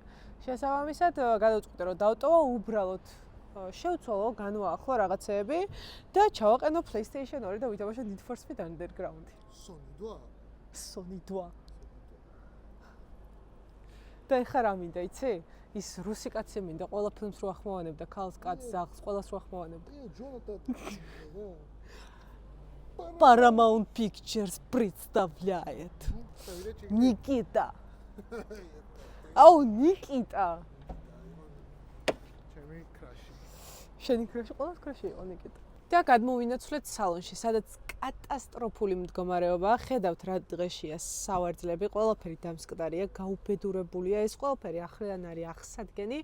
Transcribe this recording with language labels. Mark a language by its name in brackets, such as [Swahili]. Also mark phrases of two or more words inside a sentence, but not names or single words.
[Georgian] შესაბამისად გადავწყვიტე, რომ დავტოვო უბრალოდ შევცვალო, განვაახლო რაღაცეები და ჩავაყენო PlayStation 2 და ვითამაშო Need for Speed Underground. Sony 2. და ეხლა რა მინდა, იცი? ის რუსი кацი მინდა, ყველა ფილმს რო ახმოვანებდა, ქალს, კაცს, ზაღს, ყველას რო ახმოვანებდა. [Russian] Paramount Pictures представляет. Никита. Ау, Никита. [Georgian] შენი კრაში. ყველას კრაში იყო ნიკიტა. და გადმოვინაცვლეთ სალონში, სადაც კატასტროფული მდგომარეობაა. ხედავთ რა დღეშია სავარძლები, ყველაფერი დამსკდარია, გაუბედურებულია, ეს ყველაფერი ახლიდან არის ახსადგენი.